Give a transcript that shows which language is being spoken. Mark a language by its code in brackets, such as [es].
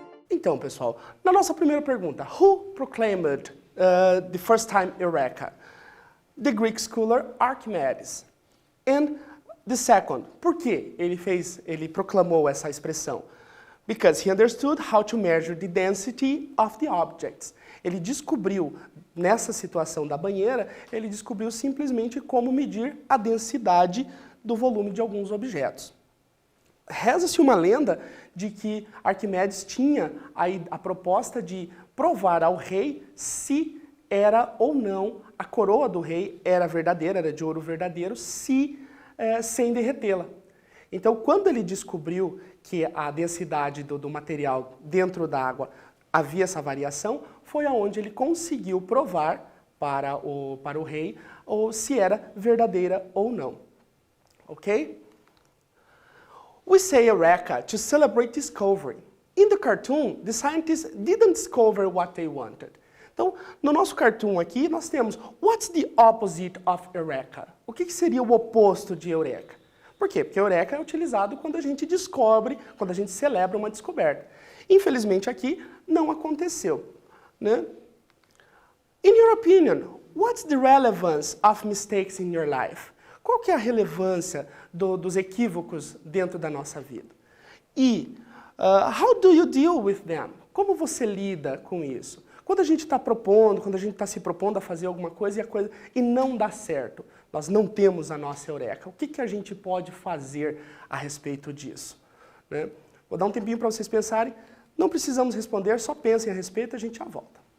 [pt] Então, pessoal, na nossa primeira pergunta, [en] who proclaimed the first time Eureka? The Greek scholar Archimedes. And The second, [pt] por que ele proclamou essa expressão? [en] Because he understood how to measure the density of the objects. [pt] Ele descobriu, nessa situação da banheira, ele descobriu simplesmente como medir a densidade do volume de alguns objetos. Reza-se uma lenda de que Arquimedes tinha a proposta de provar ao rei se era ou não a coroa do rei era verdadeira, era de ouro verdadeiro, sem derretê-la. Então, quando ele descobriu que a densidade do material dentro da água havia essa variação, foi aonde ele conseguiu provar para o rei se era verdadeira ou não. Ok? [en] We say Eureka to celebrate discovery. In the cartoon, the scientists didn't discover what they wanted. [pt] Então, no nosso cartoon aqui, nós temos [en] what's the opposite of Eureka? [pt] O que seria o oposto de Eureka? Por quê? Porque Eureka é utilizado quando a gente descobre, quando a gente celebra uma descoberta. Infelizmente aqui não aconteceu, né? [en] In your opinion, what's the relevance of mistakes in your life? [pt] Qual que é a relevância dos equívocos dentro da nossa vida? [en] E how do you deal with them? [pt] Como você lida com isso? Quando a gente está propondo, quando a gente está se propondo a fazer alguma coisa e não dá certo, nós não temos a nossa Eureka. O que a gente pode fazer a respeito disso? Né? Vou dar um tempinho para vocês pensarem. Não precisamos responder, só pensem a respeito e a gente já volta.